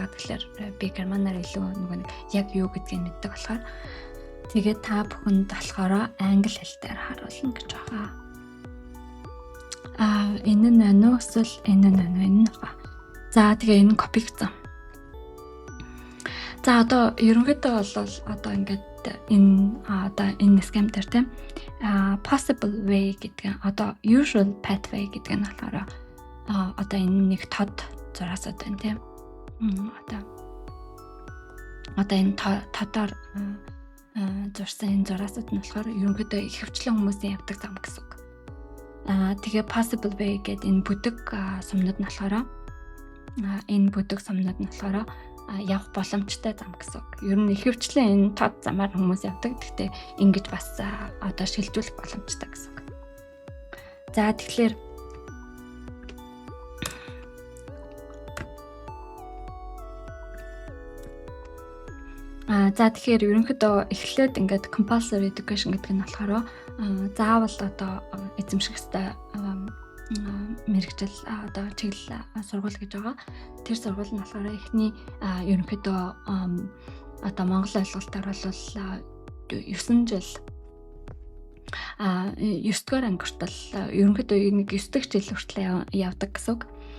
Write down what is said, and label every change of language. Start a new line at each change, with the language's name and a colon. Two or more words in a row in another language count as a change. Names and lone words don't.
Mongolian: Яг тэгэхээр би германаар илүү нэг яг юу гэдгийг мэддэг болохоор тэгээд та бүхэнд болохоор англи хэл дээр харуулна гэж байгаа. Энэ нь байна уу? Эсвэл энэ нь байна уу? Энэ нь байгаа. За тэгээ энэ копи гэсэн. За одоо ерөнхийдөө бол одоо ингээд энэ схем дээр тийм
English: possible way
Mongolian: гэдэг одоо
English: usual pathway
Mongolian: гэдэг нь болохоор одоо энэ нэг тод зураасууд байна тийм. Одоо энэ тодоор зурсан энэ зураасууд нь болохоор ерөнхийдөө их хвчлэн хүмүүсийн явдаг зам гэсэн үг. Тэгээ
English: possible way
Mongolian: гэдэг энэ бүдэг сумнууд нь болохоор явах боломжтой зам гэсэн үг. Ер нь их хвчлэн энэ тод замаар хүмүүс явдаг. Гэхдээ ингэж бас одоо шилжүүлэх боломжтой гэсэн үг. За тэгэхээр ерөнхийдөө эхлээд ингээд
English: compulsory education
Mongolian: гэдэг нь болохоор заавал одоо эзэмших ёстой мэргэжил одоо чиглэл сургууль гэж байгаа. Тэр сургууль нь болохоор эхний ерөнхийдөө одоо Монгол ойлголтоор бол 9 жил 9 дугаар анги хүртэл ерөнхийдөө нэг 9 дахь жил хүртэл явдаг гэсэн үг.